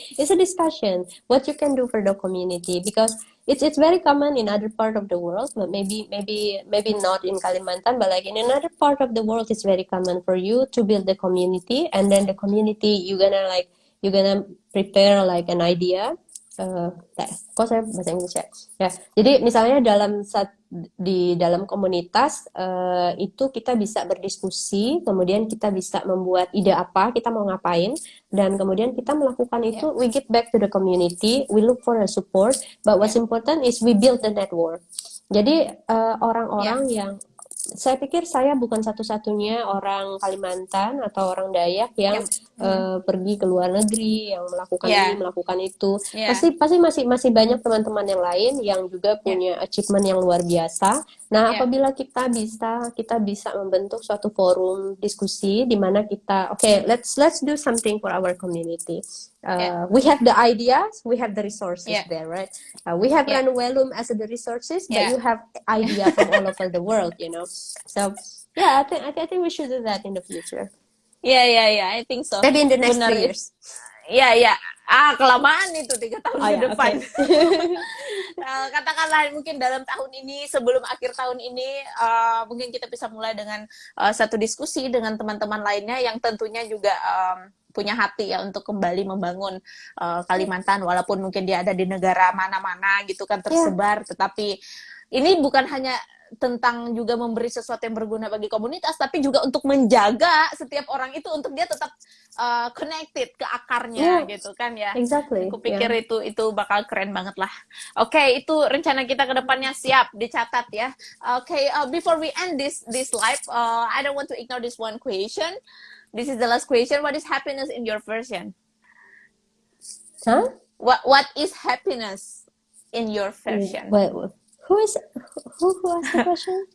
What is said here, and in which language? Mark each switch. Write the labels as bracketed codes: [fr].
[en] It's a discussion what you can do for the community, because it's very common in other part of the world, but maybe not in Kalimantan, but like in another part of the world, it's very common for you to build the community, and then the community you're gonna prepare like an idea. [id] Kok saya bahasa Inggris ya? Jadi misalnya di dalam komunitas itu kita bisa berdiskusi, kemudian kita bisa membuat ide apa kita mau ngapain, dan kemudian kita melakukan itu. [en] We give back to the community, we look for a support, but what's important is we build the network. [id] Jadi orang-orang yang saya pikir saya bukan satu-satunya orang Kalimantan atau orang Dayak yang pergi ke luar negeri, yang melakukan ini, melakukan itu. Pasti masih banyak teman-teman yang lain yang juga punya achievement yang luar biasa. Nah, apabila kita bisa membentuk suatu forum diskusi di mana kita, [en] let's do something for our community. We have the ideas, we have the resources there, right? We have Ranawelum as the resources, but you have ideas from all over the world, So I think we should do that in the future. Yeah, I think so. Maybe in the next 3 years. [id] Ya. Kelamaan itu 3 tahun ke depan. [en] Okay. [id] Katakanlah mungkin dalam tahun ini, sebelum akhir tahun ini, mungkin kita bisa mulai dengan satu diskusi dengan teman-teman lainnya yang tentunya juga punya hati ya untuk kembali membangun Kalimantan, walaupun mungkin dia ada di negara mana-mana gitu kan tersebar, tetapi ini bukan hanya tentang juga memberi sesuatu yang berguna bagi komunitas, tapi juga untuk menjaga setiap orang itu untuk dia tetap connected ke akarnya [en] Yeah, [id] gitu kan ya. [en] exactly. [id] Aku pikir [en] Yeah. [id] itu bakal keren banget lah. Oke, itu rencana kita ke depannya, siap dicatat ya. [en] Oke, before we end this live, I don't want to ignore this one question. This is the last question. What is happiness in your version? Huh? What is happiness in your version? Wait, who asked the question?